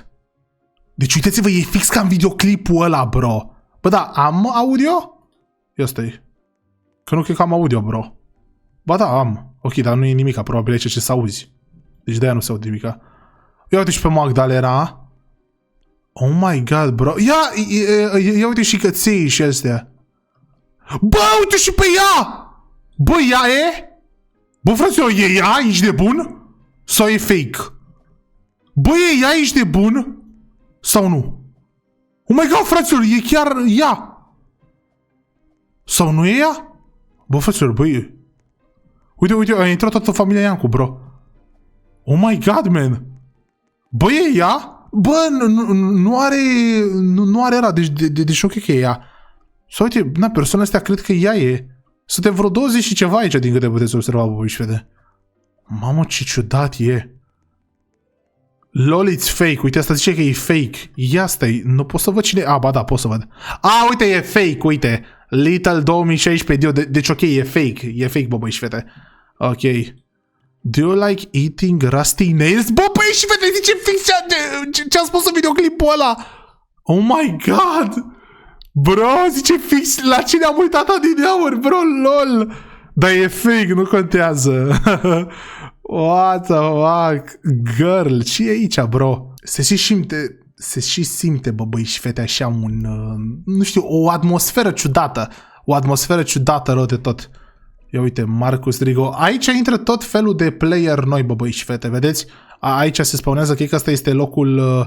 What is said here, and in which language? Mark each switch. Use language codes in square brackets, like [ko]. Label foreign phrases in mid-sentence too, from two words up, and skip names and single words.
[ro] Deci uitați-vă, e fix ca în videoclipul ăla, bro. Bă, da, am audio? Ia stai. Că nu cred că am audio, bro. Ba da, am. Ok, dar nu e nimica, probabil e ce să auzi. Deci de-aia nu se aude nimica. Ia uite și pe Magdalena. [en] Oh my god, bro. [ro] Ia uite și căței și astea. Bă, uite și pe ea! Bă, ea e? Bă, fraților, e ea? Ești de bun? Sau e fake? Bă, e ea? Ești de bun? Sau nu? [en] Oh my god, [ro] fraților, e chiar ea! Sau nu e ea? Bă, fraților, bă, e... Uite, a intrat toată familia Iancu, bro. [en] Oh my god, man! [ro] Bă, e ea? Bă, nu are ăla, deci ok că e ea. Sau uite, na, persoana astea cred că ea e. Suntem vreo 20 și ceva aici din câte puteți observa, bă, și vede. Mamă, ce ciudat e. [en] LOL, it's fake. [ro] Uite, asta zice că e fake. Ia stai, nu pot să văd cine... A, ba da, pot să văd. A, uite, e fake, uite. Little 2016, deci ok, e fake. E fake, bă, băi și fete. Ok. [en] Do you like eating rusty nails? [ro] Bă, băi și fete, zice fix ce-a spus în videoclipul ăla. [en] Oh my god. [ro] Bro, zice fix la cine am uitat adineauri, [en] bro, lol. [ro] Dar e fake, nu contează. [en] What the fuck? [ro] Girl, ce e aici, bro? Se și simte, bă, băi și fete, așa un... nu știu, o atmosferă ciudată. O atmosferă ciudată rău de tot. Ia uite, Marcus Rigo. Aici intră tot felul de player noi, bă, băi și fete, vedeți? Aici se spawnează, cred că ăsta este locul...